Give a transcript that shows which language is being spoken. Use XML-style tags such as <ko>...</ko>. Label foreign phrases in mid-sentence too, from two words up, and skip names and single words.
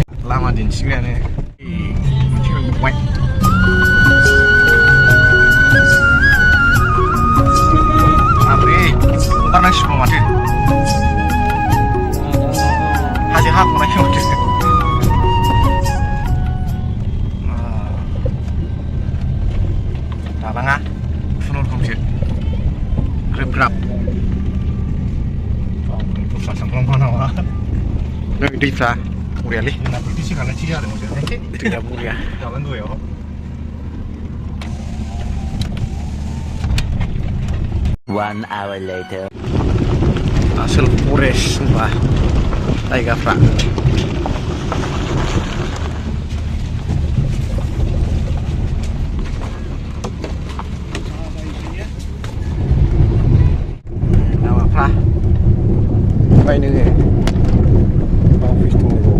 <brx>लामा दिन्थिग्रायानो मोनसे मोनबाय माब्रै ओंखारनांसिगौ माथो हाजो हाख'नाय माथो दालाङा खुनुरुखुमसो ग्रोब ग्राब दस्रा थांफ्लांबा नामा नै दैफ्रा बरियालै जोंना प्रेक्टिस खालायथि जादों दैया बरिया जागोन दहायाव</brx> <en>One hour later.</en> <brx>आसोल फरेस्ट होनबा जायगाफ्रा लामाफ्रा ओमफ्राय नोङो अफिस दङ</brx>